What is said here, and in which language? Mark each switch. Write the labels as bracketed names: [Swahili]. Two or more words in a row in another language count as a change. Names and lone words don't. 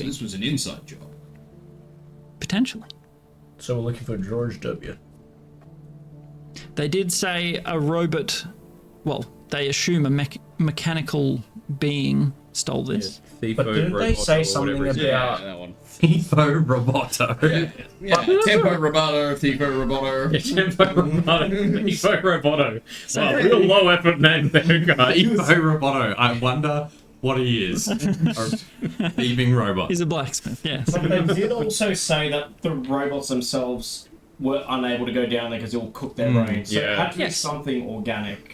[English] This was an inside job. Potentially. So we're looking for George W. They did say a robot, well, they assume a mechanical being stole this. But didn't they say something about that one? Thiefo Roboto. Yeah, Tempo Roboto, Thiefo Roboto. Tempo Roboto. Evo Roboto. Wow, real low effort name there, guys. Thiefo Roboto. I wonder what he is. A thieving robot. He's a blacksmith, yes. But they did also say that the robots themselves were unable to go down there because it will cook their brains. So it had to be Yes. something organic.